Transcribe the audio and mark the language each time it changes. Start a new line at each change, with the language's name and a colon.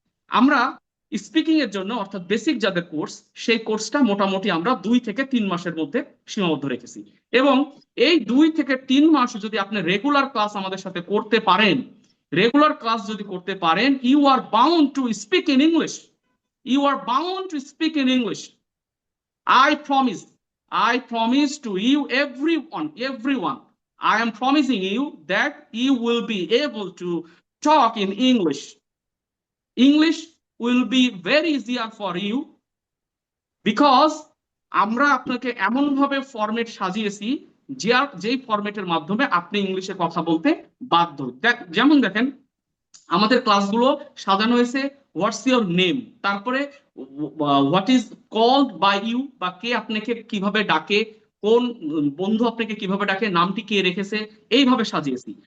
Bangla: আমরা স্পিকিং এর জন্য অর্থাৎ বেসিক যাদের কোর্স, সেই কোর্সটা মোটামুটি আমরা 2 থেকে 3 মাসের মধ্যে সীমাবদ্ধ রেখেছি। এবং এই 2 থেকে 3 মাস যদি আপনি রেগুলার ক্লাস আমাদের সাথে করতে পারেন, রেগুলার ক্লাস যদি করতে পারেন,
English: You are bound to speak in English. You are bound to speak in English. I promise to you, everyone, I am promising you that you will be able to talk in English. English will be very easier for you because
Bangla: আমরা আপনাকে এমন ভাবে format সাজিয়েছি যেই ফরম্যাটের মাধ্যমে আপনি ইংলিশে কথা বলতে বাধ্য। যেমন দেখেন, আমাদের ক্লাসগুলো সাজানো হয়েছে
English: what's your name,
Bangla: তারপরে
English: what is called by you,
Bangla: বা কে আপনাকে কিভাবে ডাকে, কোন বন্ধু আপনাকে কিভাবে ডাকে, নামটি কে রেখেছে, এইভাবে সাজিয়েছি।